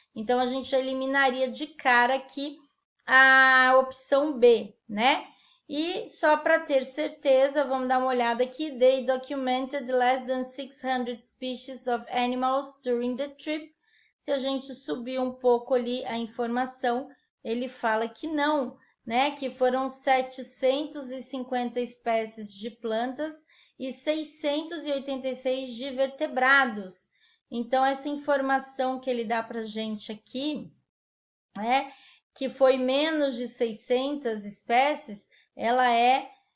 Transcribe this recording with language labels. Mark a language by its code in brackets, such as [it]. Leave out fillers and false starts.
[pt] Então, a gente eliminaria de cara aqui a opção B, né? E só para ter certeza, vamos dar uma olhada aqui. [en] They documented less than 600 species of animals during the trip. [pt] Se a gente subir um pouco ali a informação, ele fala que não, né? Que foram 750 espécies de plantas e 686 de vertebrados. Então, essa informação que ele dá para a gente aqui, que foi menos de 600 espécies, ela é